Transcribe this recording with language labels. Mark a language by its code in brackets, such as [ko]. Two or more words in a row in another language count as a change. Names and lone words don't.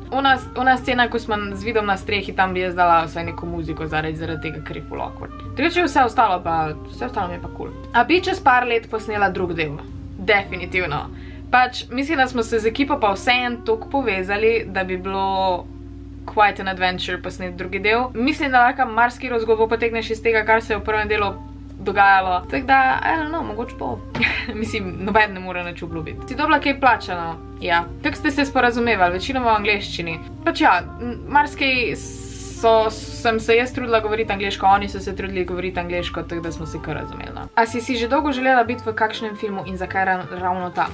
[sl] Ona scena, ko smo z vidom na strehi, tam bi jaz dala vsaj neko muziko zaradi tega, ker je full awkward. Drugače vse ostalo mi je pa cool. A bi čez par let posnela drug del? Definitivno. Pač, mislim, da smo se z ekipo pa vseeno toliko povezali, da bi bilo [en] quite an adventure [sl] posnet drugi del. Mislim, da lahko marsikatero zgodbo potegneš iz tega, kar se je v prvem delu dogajalo. Tako da, [en] I don't know, [sl] mogoče bo. Mislim, noben ne more nič obljubiti. Si dobila kaj plačano? Ja. Kako ste se sporazumevali? Večinoma v angleščini. Pač ja, marsikaj sem se jaz trudila govoriti angleško, oni so se trudili govoriti angleško, tako da smo se kar razumeli. A si že dolgo želela biti v kakšnem filmu in zakaj ravno ta?